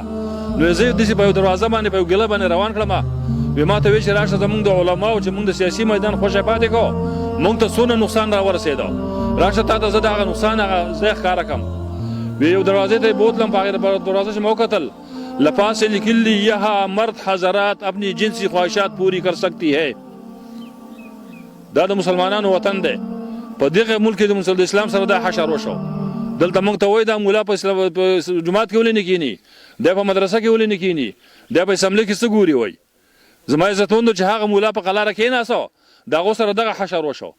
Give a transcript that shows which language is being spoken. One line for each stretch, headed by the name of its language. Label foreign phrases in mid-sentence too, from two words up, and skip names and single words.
Pashto: نو زه یې داسې په یو دروازه باندې په یو ګیله باندې روان کړم، وی ما ته وی چې راشه زموږ د علماو چې موږ د سیاسي میدان خوشی پاتې کړو، موږ ته څونه نقصان را ورسېدو، راشه تا ته زه د هغه نقصان هغه ځای ښکاره کړم. وی یو دروازې ته یې بوتلم، په هغې دروازه چې مې وکتل، لپاس لیکلی
Urdu: یہاں مرد حضرات اپنی جنسی خواہشات پوری کر سکتی ہے.
Pashto: دا د مسلمانانو وطن دی، په دغه ملک کې د اسلام سره دا حشر وشو. دلته موږ ته وایي دا مولا په جومات کې ولې نه کښېني، دی په مدرسه کې ولې نه کښېني، دی په اسمبلۍ کې څه ګوري. وایي زما عزتمندو چې هغه مولا په قلاره کښېناستو، د هغو سره دغه حشر وشو.